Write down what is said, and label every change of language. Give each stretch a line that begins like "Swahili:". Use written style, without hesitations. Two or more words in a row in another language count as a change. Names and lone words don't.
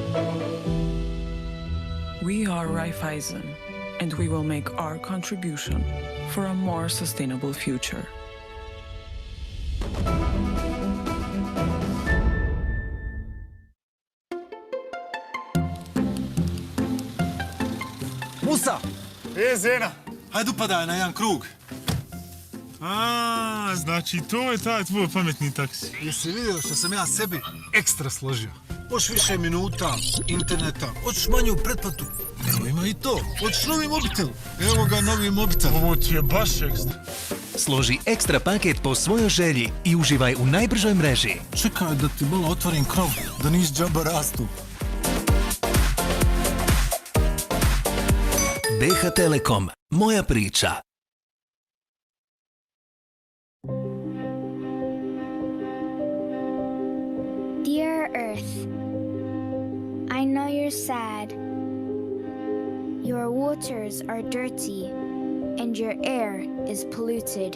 English: We are Raiffeisen, and we will make our contribution for a more sustainable future.
Bosnian: Musa! Zena! Hajde upadaj na jedan krug. Znači to je taj tvoj pametni taksi. Jesi vidio što sam ja sebi ekstra složio? Hoćeš više minuta, interneta, hoćeš manju pretplatu. Evo ima i to. Hoćeš novi mobitel. Evo ga novi mobitel. Ovo ti je baš ekstra. Složi ekstra paket po svojoj želji i uživaj u najbržoj mreži. Čekaj da ti malo otvorim krov, da nis džaba rastu. BH Telekom, moja priča.
English: Dear Earth, I know you're sad. Your waters are dirty and your air is polluted.